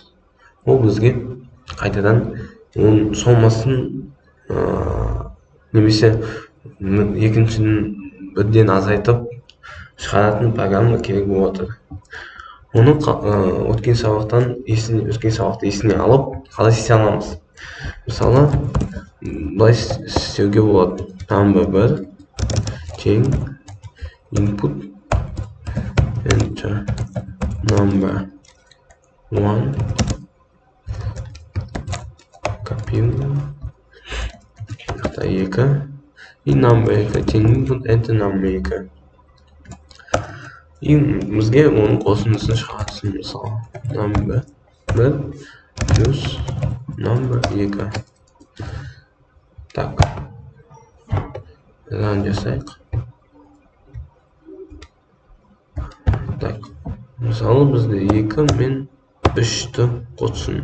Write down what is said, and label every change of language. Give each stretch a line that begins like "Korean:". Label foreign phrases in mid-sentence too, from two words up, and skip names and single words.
Kazakh: Ол бізге қайтадан оның сомасын немесе екіншінің бірден азайтып шығаратын программа керек болады. Оны өткен сабақты есіне алып, қалай істей аламыз? Мысалы, былай істеуге болады.
English: Number 1 тең input enter number 1 compile 2 и number 2 тең input enter number 2.
Kazakh: И бізге оның қосындысын шығарсын. Мысалы, number 1 плюс number 2. Так, ран жасайық. Так, мысалы бізде 2 мен 3-ті қоссын.